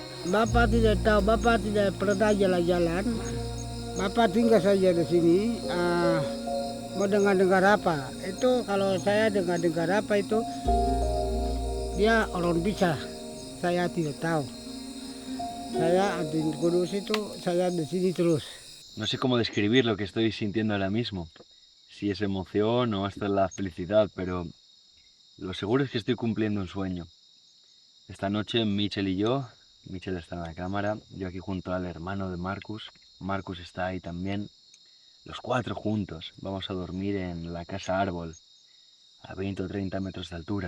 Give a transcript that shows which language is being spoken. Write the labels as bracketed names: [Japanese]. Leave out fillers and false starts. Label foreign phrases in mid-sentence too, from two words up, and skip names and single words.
[Indonesian] Bapak tidak tahu, Bapak tidak pernah jalan-jalan. Bapak tinggal saja di sini. Mau dengar-dengar apa? Itu kalau saya dengar-dengar apa itu, dia orang bisa. Saya tidak tahu. Saya di Kudus itu, saya di sini terus. [Spanish] No sé cómo describir lo que estoy sintiendo ahora mismo. Si es emoción o esto es la felicidad, pero lo seguro es que estoy cumpliendo un sueño. Esta noche Michel y yo, Michel está en la cámara, yo aquí junto al hermano de Marcus, Marcus está ahí también, los 4 juntos vamos a dormir en la casa árbol, a 20 o 30 metros de altura.